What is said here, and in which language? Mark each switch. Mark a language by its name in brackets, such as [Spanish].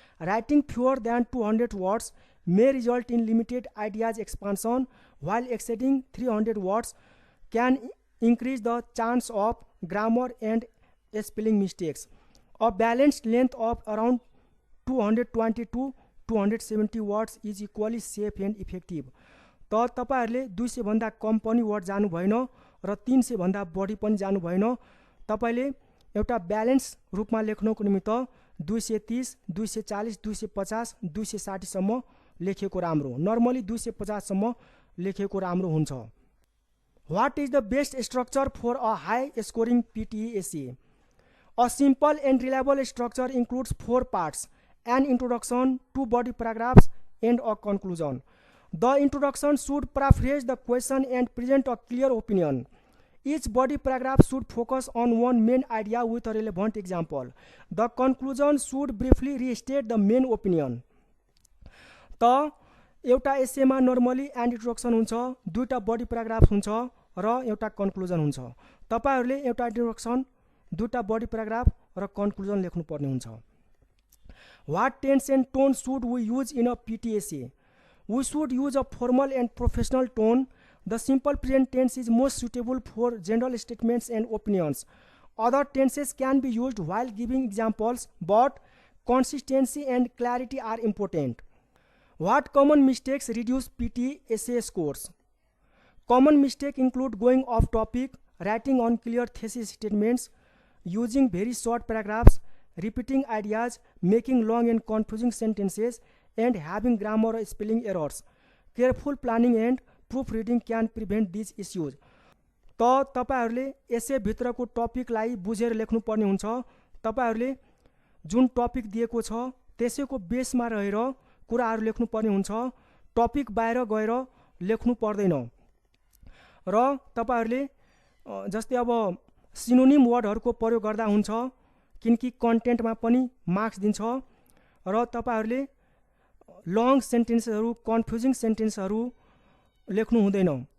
[English] Writing fewer than 200 words may result in limited ideas expansion, while exceeding 300 words can increase the chance of grammar and spelling mistakes. A balanced length of around 220 to 270 words is equally safe and effective. [Nepali] त तपाईहरुले 200 भन्दा कम पनि word जानु भएन र 300 भन्दा बढी पनि जानु भएन। तपाईले एउटा ब्यालेन्स रूपमा लेख्नको निमित्त 230, 240, 250, 260 सम्म लेखेको राम्रो। नर्मली 250 सम्म लेखेको राम्रो हुन्छ। [English] What is the best structure for a high scoring PTE essay? A simple and reliable structure includes 4 parts: an introduction, 2 body paragraphs, and a conclusion. The introduction should paraphrase the question and present a clear opinion. Each body paragraph should focus on one main idea with a relevant example. The conclusion should briefly restate the main opinion. [Nepali] त एउटा एसेमा normally and introduction हुन्छ, 2टा body paragraph हुन्छ र एउटा conclusion हुन्छ। तपाईहरुले एउटा introduction, 2टा body paragraph र कन्क्लुजन लेख्नुपर्ने हुन्छ। [English] What tense and tone should we use in a PT essay? We should use a formal and professional tone. The simple present tense is most suitable for general statements and opinions. Other tenses can be used while giving examples, but consistency and clarity are important. What common mistakes reduce PT essay scores? Common mistakes include going off topic, writing unclear thesis statements, using very short paragraphs, repeating ideas, making long and confusing sentences, and having grammar or spelling errors. Careful planning and proofreading can prevent these issues. [Nepali] त तपाईहरुले एसे भित्रको टपिकलाई बुझेर लेख्नुपर्ने हुन्छ। तपाईहरुले जुन topic दिएको छ त्यसैको बेसमा रहेर कुराहरू लेख्नुपर्ने हुन्छ। टपिक बाहिर गएर लेख्नु पर्दैन। र तपाईहरुले जस्तै अब सिनोनिम वर्डहरुको प्रयोग गर्दा हुन्छ, किनकि कन्टेन्टमा पनि मार्क्स दिन्छ र तपाईहरुले लङ सेन्टेन्सहरु, कन्फ्युजिङ सेन्टेन्सहरु लेख्नु हुँदैन।